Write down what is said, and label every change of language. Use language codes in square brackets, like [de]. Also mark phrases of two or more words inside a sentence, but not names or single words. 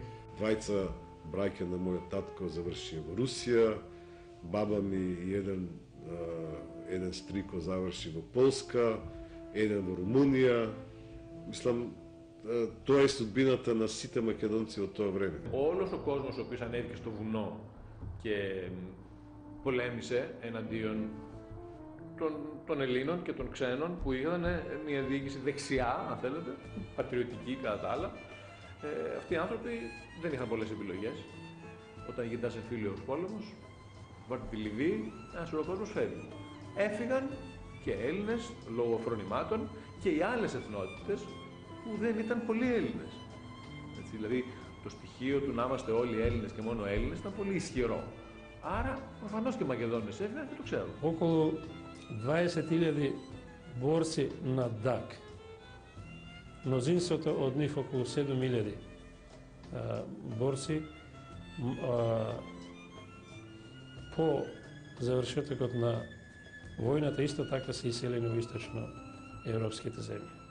[mk] Двајца браќа на мојот татко завршија во Русија, баба ми и еден стрико заврши во Полска, еден во Румунија. Мислам, тоа е судбината на сите македонци од тоа време. [el] Όλος ο κόσμος ο οποίος ανέβηκε στο βουνό και πολέμησε εναντίον των Ελλήνων και των ξένων που είχαν μια διοίκηση δεξιά, αν θέλετε, πατριωτική κατά τα άλλα. Αυτοί οι άνθρωποι δεν είχαν πολλές επιλογές. Όταν γυρνάς εμφύλιος πόλεμος, βάρτε τη Λιβύη, ένας ο κόσμος φεύγει. Έφυγαν και Έλληνες λόγω φρονημάτων και οι άλλες εθνότητες που δεν ήταν πολλοί Έλληνες. Έτσι, δηλαδή το στοιχείο του να είμαστε όλοι Έλληνες και μόνο Έλληνες ήταν πολύ ισχυρό. Άρα, προφανώς και οι Μακεδόνες έφυγαν και το ξέρουν. [mk] Околу 20.000 борци на ДАК. Мнозинството од нив, околу 7.000 борци, по завршетокот на војната исто така се иселени во источно европските земји.